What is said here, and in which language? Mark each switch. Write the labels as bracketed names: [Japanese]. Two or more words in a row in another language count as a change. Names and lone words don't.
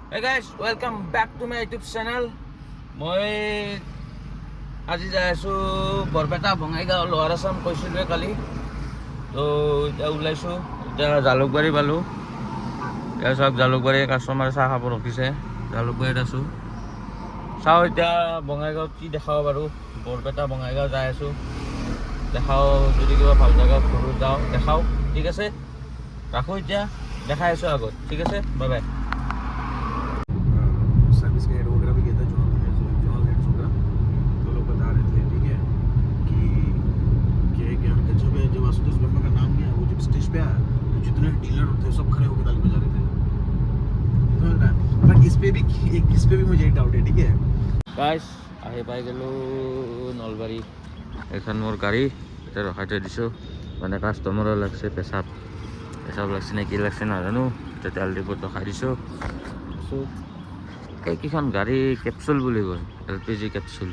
[English] Hey guys, welcome back to my YouTube channel. [Assamese] মই আজি যাই আছো বৰপেটা বঙাইগাঁও লোৱাৰ আছাম কৈছিলোঁ কালি। তো এতিয়া ওলাইছোঁ, এতিয়া জালুকবাৰী পালোঁ। এতিয়া চাওক জালুকবাৰী কাষ্টমাৰে চাহ খাব ৰখিছে, জালুকবাৰীত আছোঁ। চাওঁ এতিয়া বঙাইগাঁৱত কি দেখাব পাৰোঁ। বৰপেটা বঙাইগাঁও যাই আছোঁ, দেখাওঁ যদি কিবা ভাল জেগা ঘূৰো যাওঁ দেখাওঁ। ঠিক আছে, ৰাখোঁ এতিয়া, দেখাই আছোঁ আগত। ঠিক আছে, [English] bye bye. [Hindi] सर्विस का हेड वगैरह भी गया था [English] zonal heads [Hindi] वगैरह, तो लोग बता रहे थे ठीक है कि ज्ञान गच्छो पे जब आशुतोष वर्मा का नाम गया, वो जब स्टेज पे आया तो जितने डीलर थे सब खड़े होकर ताली बजा रहे थे। बट इस पे भी मुझे एक डाउट है, ठीक है [Assamese] গাইছ আহি পাই গ'লোঁ নলবাৰী। এখন মোৰ গাড়ী এতিয়া ৰখাই থৈ দিছোঁ, মানে কাষ্টমাৰো লাগছে, পেচাব লাগছে নে কি লাগছে নাজানো। এতিয়া তেল ডিপুত ৰখাই দিছোঁ। এইকেইখন গাড়ী কেপচুল বুলি কয়, LPG কেপচুল।